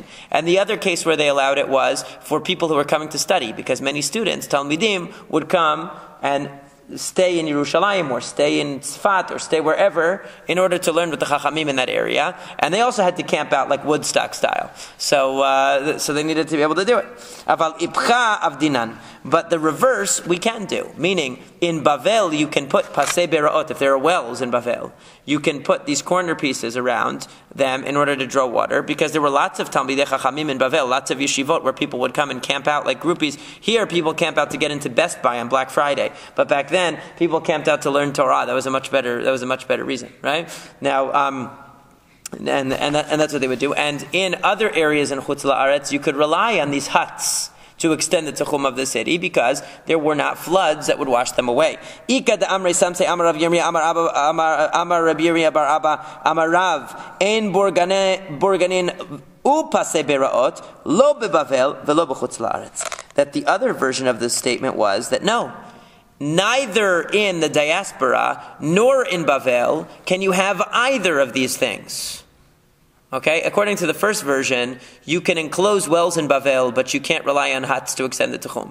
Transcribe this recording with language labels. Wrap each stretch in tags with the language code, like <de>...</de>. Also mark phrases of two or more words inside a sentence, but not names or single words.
<en>And the other case where they allowed it was for people who were coming to study, because many students, talmidim, would come and stay in Yerushalayim or stay in Tzfat or stay wherever in order to learn with the Chachamim in that area. And they also had to camp out like Woodstock style. So they needed to be able to do it.</en> <arc>Aval ipcha avdinan.</arc> <en>But the reverse we can do. Meaning, in Bavel you can put</en> <he>pasei beraot,</he> <en>if there are wells in Bavel, you can put these corner pieces around them in order to draw water, because there were lots of</en> <he>Talmidei Chachamim</he> <en>in Bavel, lots of yeshivot where people would come and camp out like groupies. Here people camp out to get into Best Buy on Black Friday, but back then people camped out to learn Torah. That was a much better reason, right? Now, and that's what they would do. And in other areas in</en> <he>Chutz La'aretz,</he> <en>you could rely on these huts to extend the tchum of the city, because there were not floods that would wash them away.</en> <arc>Ika de amrei samsei amar Rav Yirmiyah amar Rabbi Yirmiyah bar Abba amar Rav ein borganin upasei beraot lo bebavel velo b'chutz la'aretz.</arc> <en>That the other version of this statement was that no, neither in the diaspora nor in Bavel can you have either of these things. Okay, according to the first version, you can enclose wells in Bavel, but you can't rely on huts to extend the Techum.</en>